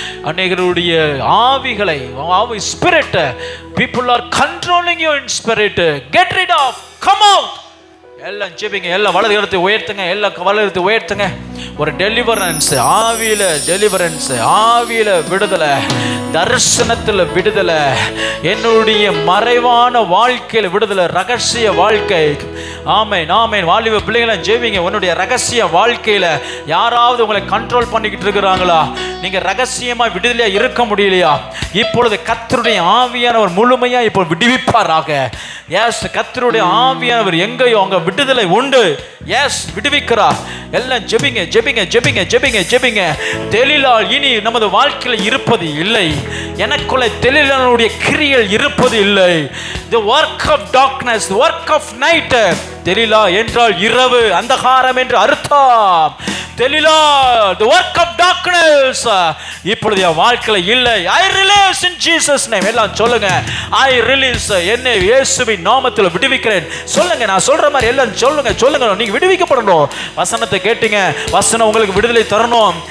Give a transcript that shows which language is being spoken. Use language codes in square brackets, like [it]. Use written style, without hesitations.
[ta] அநேகருடைய ஆவிகளை, spirit, [en] people are controlling you in spirit. Get rid of, come out. [ta] எல்லாம் ஜெபிங்க, எல்லாம் வலது கரத்தை உயர்த்துங்க, எல்லாம் வலது கரத்தை உயர்த்துங்க. ஒரு டெலிவரன்ஸ், ஆவியில டெலிவரன்ஸ், ஆவியில விடுதலை, தரிசனத்தில் விடுதலை, என்னுடைய மறைவான வாழ்க்கையில் விடுதலை, ரகசிய வாழ்க்கை. ஆமென், ஆமென். வாலிப பிள்ளைகளை ஜெபிங்க. உன்னுடைய ரகசிய வாழ்க்கையில யாராவது உங்களை கண்ட்ரோல் பண்ணிக்கிட்டு இருக்கிறாங்களா? நீங்க ரகசியமா விடுதலையா இருக்க முடியலையா? இப்பொழுது கர்த்தருடைய ஆவியானவர் முழுமையா இப்போ விடுவிப்பாராக. எஸ், கர்த்தருடைய ஆவியானவர் எங்கேயோ அங்க விடுதலை உண்டு. எஸ், விடுவிக்கிறார். எல்லாம் ஜெபிங்க, ஜெபிங்க, ஜெபிங்க, ஜெபிங்க, ஜெபிங்க. தெளிலால் இனி நமது வாழ்க்கையில் இருப்பது இல்லை. எனக்குள்ள தெளிலானுடைய கிரியைகள் இருப்பது இல்லை. [en] The work of darkness, the work of night. [ta] தெளிலா என்றால் இரவு, அந்தகாரம் என்று அர்த்தம். தெளிலா, [en] the work of darkness [ta] இப்பொழுது என் வாழ்க்கையில் இல்லை. [en] I release in Jesus name. [ta] எல்லாம் சொல்லுங்க. [en] I release, [ta] என்னை இயேசுவின் நாமத்தில் விடுவிக்கிறேன். சொல்லுங்க, நான் சொல்ற மாதிரி எல்லாம் சொல்லுங்க, சொல்லுங்க. நீங்க விடுவிக்கப்படணும். வசனத்தை கேட்டீங்க, வசனம் உங்களுக்கு விடுதலை தரணும்.